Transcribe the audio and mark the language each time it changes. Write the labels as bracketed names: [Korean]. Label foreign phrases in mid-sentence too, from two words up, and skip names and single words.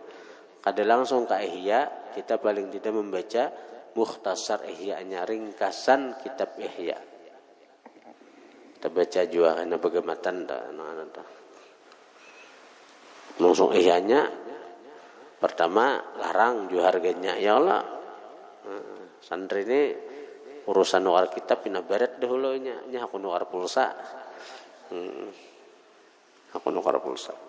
[Banjar] Kada langsung ke Ihya, kita paling tidak membaca mukhtasar Ihyanya, ringkasan kitab Ihya. Kita baca juga karena bagaimana langsung Ihyanya. Pertama larang juga harganya ya Allah. Santri ini urusan nukar kitab pina baret dahulunya. Nya aku nukar pulsa. Aku nukar pulsa.